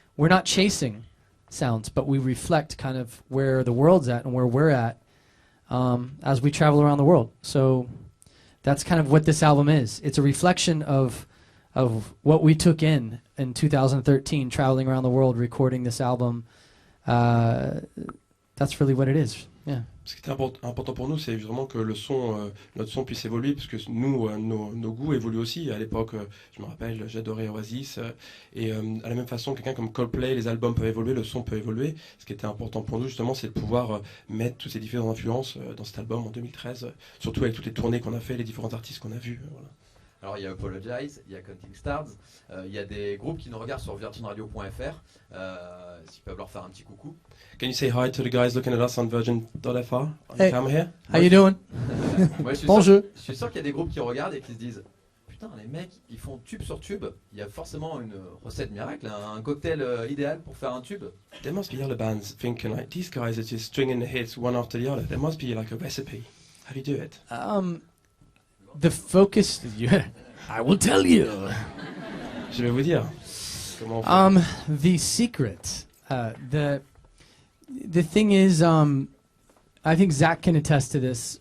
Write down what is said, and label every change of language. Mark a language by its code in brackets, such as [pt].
[en] We're not chasing sounds, but we reflect kind of where the world's at and where we're at as we travel around the world. So that's kind of what this album is. It's a reflection of what we took in 2013, traveling around the world, recording this album. That's really what it is. Yeah. [fr] Ce qui est important pour nous, c'est vraiment que le son, notre son puisse évoluer, parce que nous, nos goûts évoluent aussi. À l'époque, je me rappelle, j'adorais Oasis, et à la même façon, quelqu'un comme Coldplay, les albums peuvent évoluer, le son peut évoluer. Ce qui était important pour nous, justement, c'est de pouvoir mettre toutes ces différentes influences dans cet album en 2013, surtout avec toutes les tournées qu'on a fait, les différents artistes qu'on a vus. Voilà. Alors il y a Apologize, il y a Counting Stars, il y a des groupes qui nous regardent sur virginradio.fr, s'ils peuvent leur faire un petit coucou. [en] Can you say hi to the guys looking at us on virgin.fr on Hey. the camera here? How you doing? [fr] Moi, je Bonjour. suis sûr qu'il y a des groupes qui regardent et qui se disent putain, les mecs ils font tube sur tube, il y a forcément une recette miracle, un cocktail idéal pour faire un tube. [en] There must be other bands thinking like, these guys are just stringing the hits one after the other. There must be like a recipe. How do you do it? The focus. I will tell you. [fr] Je vais vous dire. Comment on fait. [en] The secret. The thing is, I think Zach can attest to this.